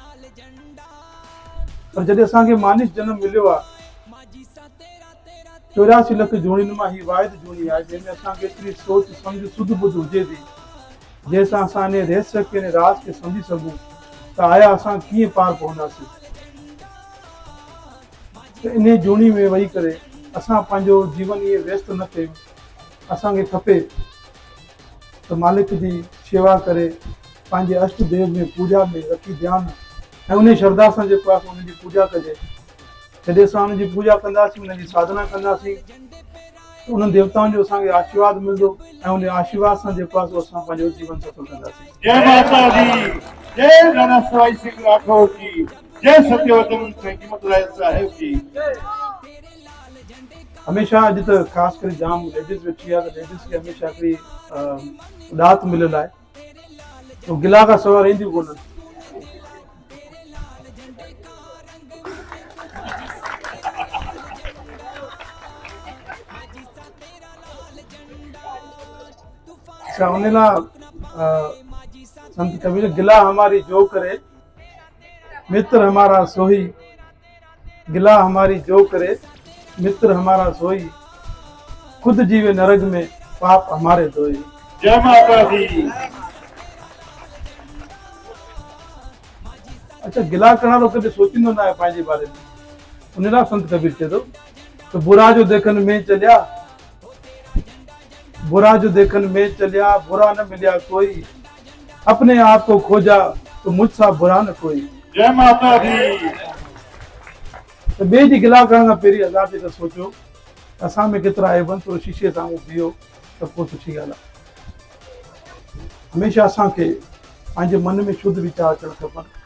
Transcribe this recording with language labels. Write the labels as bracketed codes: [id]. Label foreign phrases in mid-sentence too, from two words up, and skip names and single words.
[sd] पर जॾहिं असांखे मानिस जनम मिलियो आहे, 84 लख जोड़ियुनि मां ही वाहिद जोड़ी आहे जंहिंमें असांखे एतिरी सोच सम्झ सुध बुध हुजे थी जंहिंसां असां इन रहस्य खे, राज खे सम्झी सघूं त आया असां कीअं पार पवंदासीं। त इन जोड़ी में वेही करे असां पंहिंजो जीवन इहे व्यस्त न कयूं। असांखे खपे त मालिक जी शेवा करे, पंहिंजे अष्ट देव में पूजा में रखी ध्यानु, ऐं उन श्रद्धा सां जेको आहे उनजी पूजा कजे। जॾहिं असां उनजी पूजा कंदासीं, उनजी साधना कंदासीं, त उन देवताउनि जो असांखे आशीर्वाद मिलंदो, ऐं उन आशीर्वाद सां जेको आहे असां पंहिंजो जीवन सफल कंदासीं। [pa] जय माता दी, [hi] जय राणा सवाई सिंह राठौर की, जय सत्यवतन कीमत राय साहिब की। [sd] हमेशह अॼु त ख़ासि करे जाम लेडीज़ वेठी आहे, त लेडीज़ खे हमेशह हिकिड़ी उॾात मिलियल आहे, तो गिला खां सवाइ रहंदियूं कोन्हनि। अच्छा, उन लाइ संत कबीर [hi] गिला हमारी जो करे, मित्र हमारा सोही, गिला हमारी जो करे, मित्र हमारा सोई, खुद जीवे नरक में, पाप हमारे धोई। [pa] जय माता दी। [sd] अच्छा, गिला करण वारो कॾहिं सोचींदो न आहे पंहिंजे बारे में। उन लाइ संत कबीर चए थो त [hi] बुरा जो देखन में चलिया, बुरा जो देखन में चलिया, बुरा न मिलिया कोई, अपने आप को खोजा तो मुझसा बुरा न कोई। [pa] जय माता दी। [sd] त ॿिए जी गिला करण खां पहिरीं आज़ादु त सोचो असां में केतिरा आइब आहिनि, थोरो शीशे साम्हूं बीहो त पोइ सुठी ॻाल्हि आहे। हमेशह असांखे पंहिंजे मन में शुद्ध वीचार अचणु खपनि।